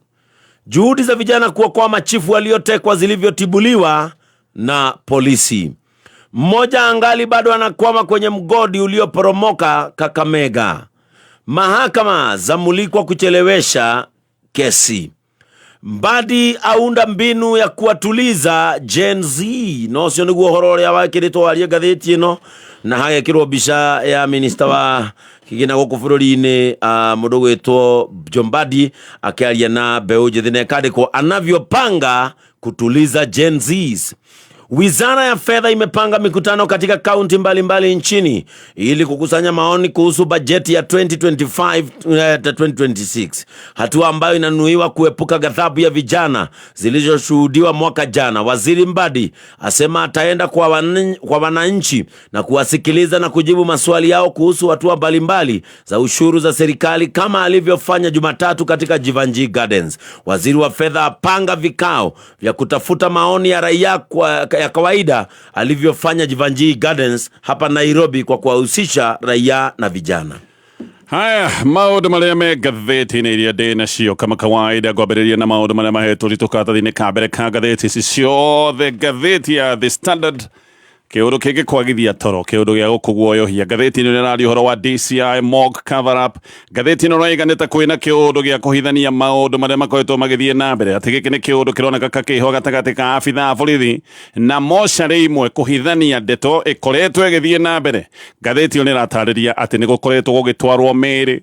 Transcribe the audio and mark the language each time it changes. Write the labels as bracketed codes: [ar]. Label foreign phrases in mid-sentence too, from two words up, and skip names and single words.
[sw] Juhudi za vijana kuokoa machifu waliotekwa zilivyotibuliwa na polisi. Mmoja angali bado anakwama kwenye mgodi ulioporomoka Kakamega. Mahakama zamulikwa kuchelewesha kesi. Mbadi aunda mbinu ya kuwatuliza Gen Z. [ki] No sio niguo horo ya wakirito warie gatheti ino na haya kirwo bisha ya minister wa kigina goko bũrũri-inĩ mũndũ gwĩtwo Mbadi akiaria na Beũ Njĩthĩ na kandĩkwo [sw] anavyopanga kutuliza Gen Zs. Wizara ya Fedha imepanga mikutano katika kaunti mbalimbali nchini ili kukusanya maoni kuhusu bajeti ya 2025-2026. Hatua ambayo inanuiwa kuepuka ghadhabu ya vijana zilizoshuhudiwa mwaka jana. Waziri Mbadi asema ataenda kwa wananchi na kuwasikiliza na kujibu maswali yao kuhusu hatua mbalimbali za ushuru za serikali kama alivyofanya Jumatatu katika Jivanjii Gardens. Waziri wa Fedha apanga vikao vya kutafuta maoni ya raia ya kawaida alivyofanya Jivanjii Gardens hapa Nairobi kwa kuwahusisha raia na vijana. [ki] Haya, maũndũ marĩa me gatheti-inĩ iria ndĩ nacio [sw] kama kawaida [ki] gwambĩrĩria na maũndũ marĩa mahetwo karatathi-inĩ ka mbere ka gatheti ici ciothe. Gatheti ya The Standard, kĩũndũ kĩngĩ kwagithia toro, kĩũndũ gĩa gũkũguoyohia. Gatheti-inĩ nĩrarĩ ũhoro wa DCI [en] mock cover up. [ki] Gatheti-inĩ raiganĩte kwĩna kĩũndũ gĩa kũhithania maũndũ marĩa makoretwo magĩthiĩ na mbere. Atĩ gĩkĩ nĩ kĩũndũ kĩroneka kakĩho gatagatĩ ka abithaa borithi na mocarĩ imwe kũhithania ndeto ĩkoretwo ĩgĩthiĩ na mbere. Gatheti nĩ ratarĩria atĩ nĩ gũkoretwo gũgĩtwarwo mĩĩrĩ.